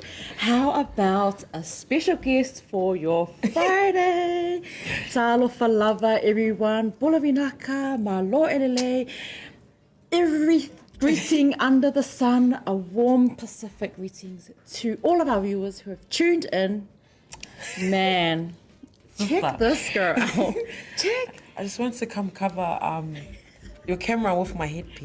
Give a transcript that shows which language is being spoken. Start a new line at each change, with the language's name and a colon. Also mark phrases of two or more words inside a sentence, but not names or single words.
English: How about a special guest for your Friday?
Samoan: Talofa lava everyone. Bulavinaka,
Tongan: malo elele.
English: Every greeting under the sun. A warm Pacific greetings to all of our viewers who have tuned in. Man, check this girl out. Check. I just wanted to come cover your camera with my headpiece.